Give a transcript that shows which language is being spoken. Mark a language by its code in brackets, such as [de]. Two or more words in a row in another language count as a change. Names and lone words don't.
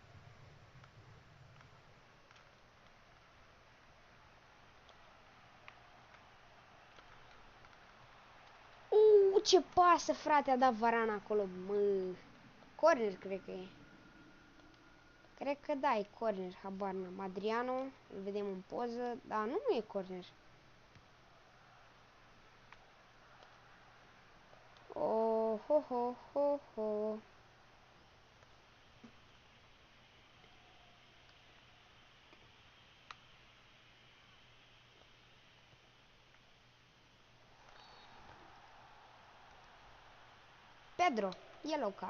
[ro] Ce pasă, frate, a dat Varane acolo, mă. Corner, cred că e. Cred că da, e corner, habar n-am. Adriano, îl vedem în poză, dar nu e corner. Oh, ho, ho, ho, ho. [en] Pedro, yellow card.